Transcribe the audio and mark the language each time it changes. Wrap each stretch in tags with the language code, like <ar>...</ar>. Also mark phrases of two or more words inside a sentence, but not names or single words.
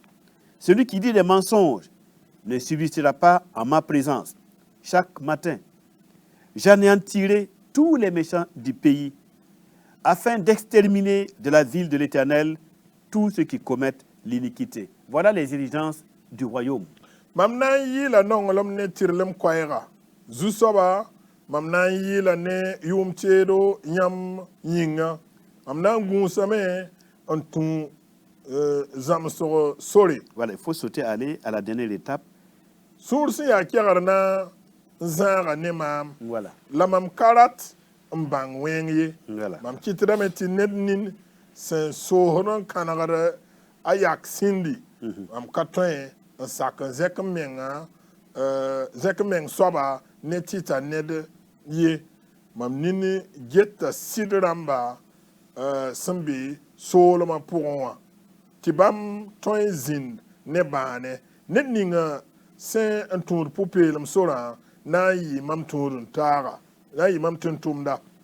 <fr>Celui qui dit des mensonges ne subsistera pas en ma présence. Chaque matin, j'anéantirai tous les méchants du pays, afin d'exterminer de la ville de l'Éternel tous ceux qui commettent l'iniquité. Voilà les exigences du royaume.</fr> <mos>mam na n yɩɩla nonglem ne tɩrlem koɛɛga zu-soaba mam na n yɩɩla ne yʋʋm teedo yãmb yĩnga mam na n gũusame n tũ zãmsg sore</mos> <fr>Voilà, il faut sauter aller à la dernière étape.</fr> <mos>sũur sẽn yaa kɛgr na n zãaga ne maam</mos> <fr>Voilà.</fr> <mos>la mam ka rat n bãng wẽng ye</mos> <fr>Voilà.</fr> <mos>mam kɩtdame tɩ ned nin sẽn soosd n kãnegd a yak sĩndi mam ka tõe n sak n zɛk menga zɛk meng soaba ne tɩ ned ye mam nini geta sɩd rãmba sẽn be soolmã pʋgẽ wã tɩ bãmb tõe n zĩnd ne bãane ned ninga sẽn n tũud pʋ-peelem sorã na n yɩ mam tũud n taaga na n yɩ mam tʋm-tʋmda</mos>